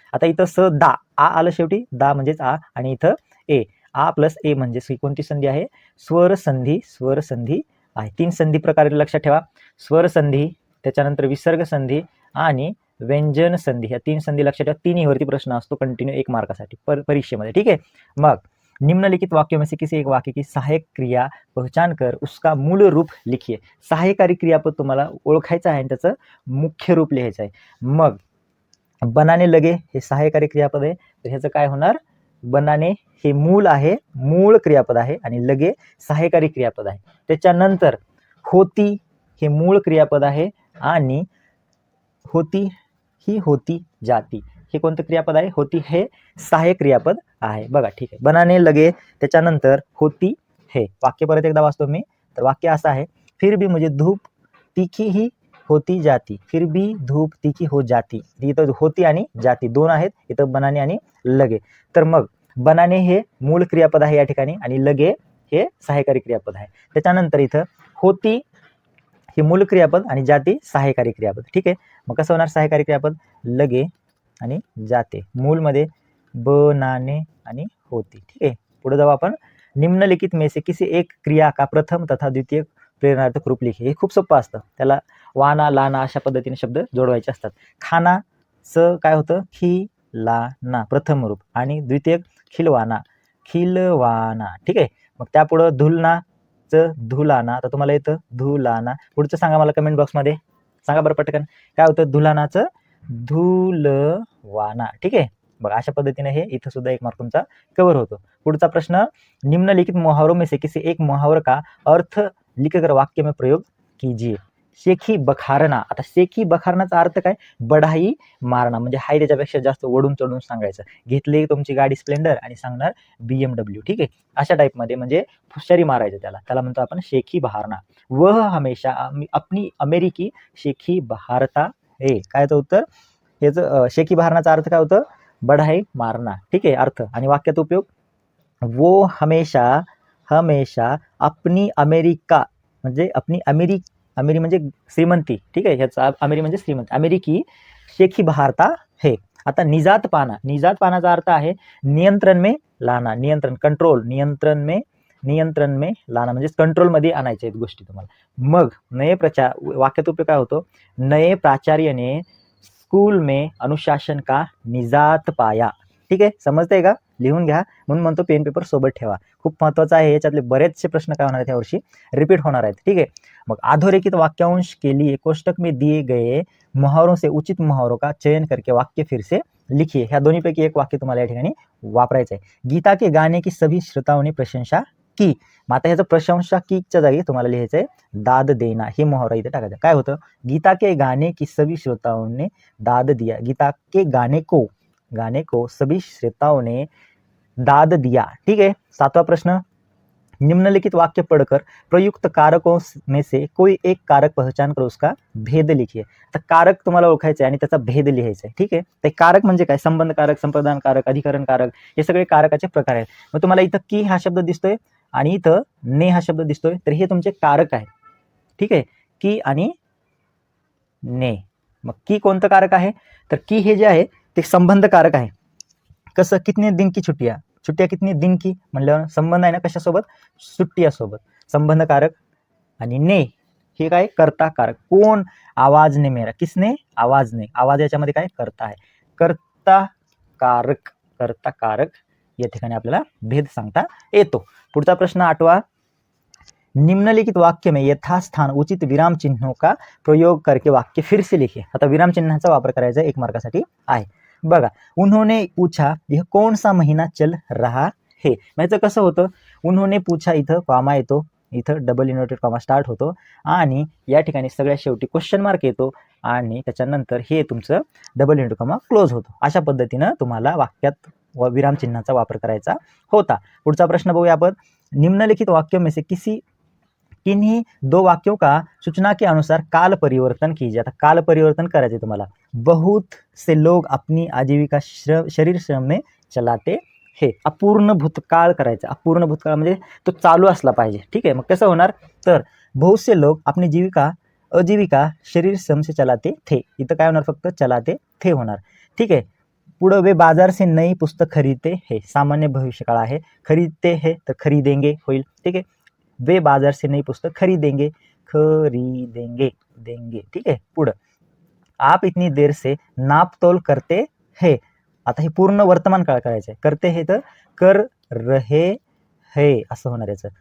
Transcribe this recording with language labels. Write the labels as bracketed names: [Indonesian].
[Marathi] आता इथं सदा आ आलं शेवटी, दा म्हणजेच आ, आणि इथं ए, आ प्लस ए म्हणजे ही कोणती संधी आहे, स्वर संधी आहे. 3 संधी प्रकारे लक्षात ठेवा, स्वर संधी, त्याच्यानंतर विसर्ग संधी आणि व्यंजन संधी, ह्या 3 संधी लक्षात ठेवा. तिन्हीवरती प्रश्न असतो कंटिन्यू 1 मार्कासाठी परीक्षेमध्ये, ठीक आहे. [Hindi] मग निम्नलिखित वाक्यों में से किसी एक वाक्य की सहायक क्रिया पहचान कर उसका मूल रूप लिखिए. [Marathi] सहायकारी क्रियापद तुम्हाला ओळखायचं आहे आणि त्याचं मुख्य रूप लिहायचं आहे. मग बनाने लगे हे सहायकारी क्रियापद आहे, तर ह्याचं काय होणार, बनाने हे मूल आहे, मूळ क्रियापद आहे, आणि लगे सहायकारी क्रियापद आहे. त्याच्यानंतर होती हे मूळ क्रियापद आहे, आणि होती ही होती जाती हे कोणतं क्रियापद आहे, होती हे सहाय्यक क्रियापद आहे. बघा, ठीक आहे. बनाने लगे, त्याच्यानंतर होती हे. वाक्य परत एकदा वाचतो मी, तर वाक्य असं आहे, [Hindi] फिर भी मुझे धूप तीखी ही होती जाती, फिर भी धूप तीखी हो जाती. [Marathi] इथं होती आणि जाती दोन आहेत, इथं बनाने आणि लगे. तर मग बनाने हे मूळ क्रियापद आहे या ठिकाणी, आणि लगे हे सहाय्यकारी क्रियापद आहे. त्याच्यानंतर इथं होती हे मूळ क्रियापद आणि जाती सहाय्यकारी क्रियापद, ठीक आहे. मग कसं होणार सहाय्यकारी क्रियापद, लगे आणि जाते, मूलमध्ये बनाने आणि होती, ठीक आहे. पुढे जाऊ आपण, [Hindi] निम्नलिखित में से किसी एक क्रिया का प्रथम तथा द्वितीय प्रेरणार्थक रूप लिखिए. [Marathi] हे खूप सोपं असतं, त्याला वाना लाना अशा पद्धतीने शब्द जोडवायचे असतात. खानाचं काय होतं, खिलाना प्रथम रूप, आणि द्वितीय खिलवाना, ठीक आहे. मग त्यापुढं धुलनाचं धुलाना, आता तुम्हाला येतं धुलाना, पुढचं सांगा मला कमेंट बॉक्समध्ये, सांगा बरं पटकन, काय होतं धुलानाचं धुलवाना, ठीक आहे. बघा, अशा पद्धतीने हे इथं सुद्धा 1 मार्क तुमचा कव्हर होतो. पुढचा प्रश्न, [Hindi] निम्नलिखित मुहावरों में से किसी एक मुहावरे का अर्थ लिखकर वाक्य में प्रयोग कीजिए. [Marathi] शेखी बखारना, आता शेखी बखारनाचा अर्थ काय, बढाई मारणा, म्हणजे हाय त्याच्यापेक्षा जास्त ओढून चढून सांगायचं. घेतली तुमची गाडी स्प्लेंडर आणि सांगणार BMW, ठीक आहे. अशा टाईपमध्ये म्हणजे हुशारी मारायचं, त्याला म्हणतो आपण शेखी बहारना. [Hindi] वह हमेशा अपनी अमेरिकी शेखी बहारता है. [Marathi] काय होतं उत्तर, याचं शेखी बहारनाचा अर्थ काय होतं, बढाई मारना, ठीक आहे अर्थ. आणि वाक्यात उपयोग, [Hindi] वो हमेशा अपनी अमेरिका [Marathi] म्हणजे अपनी अमेरी म्हणजे श्रीमंती, ठीक आहे. ह्याचा अमेरी म्हणजे श्रीमंत, [Hindi] अमेरिकी शेखी बहारता है. [Marathi] आता निजात पानाचा अर्थ आहे [Hindi] नियंत्रण में लाना, [Marathi] नियंत्रण कंट्रोल, नियंत्रण में लाना म्हणजे कंट्रोल मध्ये आणायच्या आहेत गोष्टी तुम्हाला. मग वाक्यात उपयोग काय होतो, [Hindi] नए प्राचार्य ने स्कूल में अनुशासन का निजात पाया, ठीक आहे. [Marathi] समजतंय का, लिहून घ्या, म्हणून म्हणतो पेन पेपर सोबत ठेवा, खूप महत्वाचं आहे. याच्यातले बरेचसे प्रश्न काय होणार आहेत यावर्षी, रिपीट होणार आहेत, ठीक आहे. [Hindi] मग अधोरेखित वाक्यांश के लिए कोष्टक में दिए गए मुहावरों से उचित मुहावरों का चयन करके वाक्य फिर से लिखिए. [Marathi] ह्या दोन्हीपैकी एक वाक्य तुम्हाला या ठिकाणी वापरायचं आहे. [Hindi] गीता के गाने की सभी श्रोताओं ने प्रशंसा की. [Marathi] मग आता ह्याचं प्रशंसा कीच्या जागी तुम्हाला लिहायचंय दाद देना, हे मुहावरा इथे टाकायचं. [Hindi] काय होतं, गीता के गाने की सभी श्रोताओं ने दाद दिया, गीता के गाने को सभी श्रोताओं ने दाद दिया, ठीक है. 7वां प्रश्न, निम्नलिखित वाक्य पढ़कर प्रयुक्त कारकों में से कोई एक कारक पहचान कर उसका भेद लिखिए. [Marathi] आता कारक तुम्हाला ओळखायचं आहे आणि त्याचा भेद लिहायचा आहे, ठीक आहे. ते कारक म्हणजे काय, संबंध कारक, संप्रदान कारक, अधिकरण कारक, हे सगळे कारकाचे प्रकार आहेत. मग तुम्हाला इथं की हा शब्द दिसतोय आणि इथं ने हा शब्द दिसतोय, तर हे तुमचे कारक आहे, ठीक आहे. की आणि ने. मग की कोणतं कारक आहे, तर की हे जे आहे ते संबंध कारक आहे. कसं, [Hindi] कितने दिन की छुट्टियां कितने दिन की [Marathi] म्हणल्यावर संबंध आहे ना कशासोबत, सुट्टीयासोबत, संबंध कारक. आणि ने हे काय, कर्ता कारक. कोण, [Hindi] आवाज ने मेरा, किसने, आवाज ने, [Marathi] आवाज याच्यामध्ये काय, कर्ता आहे, कर्ता कारक या ठिकाणी आपल्याला भेद सांगता येतो. पुढचा प्रश्न 8वां, [Hindi] निम्नलिखित वाक्य में यथास्थान उचित विराम चिन्हों का प्रयोग करके वाक्य फिर से लिखिए. [Marathi] आता विराम चिन्हाचा वापर करायचा 1 मार्कासाठी आहे. बघा, [Hindi] उन्होंने पूछा यह कौन सा महीना चल रहा है. [Marathi] याचं कसं होतं, उन्होंने पूछा इथं कॉमा येतो, इथं डबल इन्व्हर्टेड कॉमा स्टार्ट होतो आणि या ठिकाणी सगळ्यात शेवटी क्वेश्चन मार्क येतो आणि त्याच्यानंतर हे तुमचं डबल इन्व्हर्टेड कॉमा क्लोज होतो. अशा पद्धतीनं तुम्हाला वाक्यात विरामचिन्हाचा वापर करायचा होता. पुढचा प्रश्न बघूया आपण. [Hindi] निम्नलिखित वाक्यों में से किन्हीं दो वाक्यों का सूचना के अनुसार काल परिवर्तन कीजिए. [Marathi] आता काल परिवर्तन करायचे तुम्हाला. [Hindi] बहुत से लोग अपनी आजीविका शरीर श्रम में चलाते हे. [Marathi] अपूर्ण भूतकाळ करायचं. अपूर्ण भूतकाळ म्हणजे तो चालू असला पाहिजे. ठीक आहे. मग कसं होणार, तर [Hindi] बहुत से लोग अपनी आजीविका शरीर श्रम से चलाते थे. [Marathi] इथं काय होणार, फक्त चलाते थे होणार. ठीक आहे. पुढं [Hindi] वे बाजार से नई पुस्तक खरीदते हे. [Marathi] सामान्य भविष्यकाळ आहे. खरीदते हे तर खरीदेंगे होईल. ठीक आहे. [Hindi] वे बाजार से नई पुस्तक खरीदेंगे देंगे. ठीक आहे. पुढं आप इतनी देर से नाप तोल करते है. [Marathi] आता हे पूर्ण वर्तमान काळ करायचं आहे. करते हे तर कर रहे है असं होणार याचं.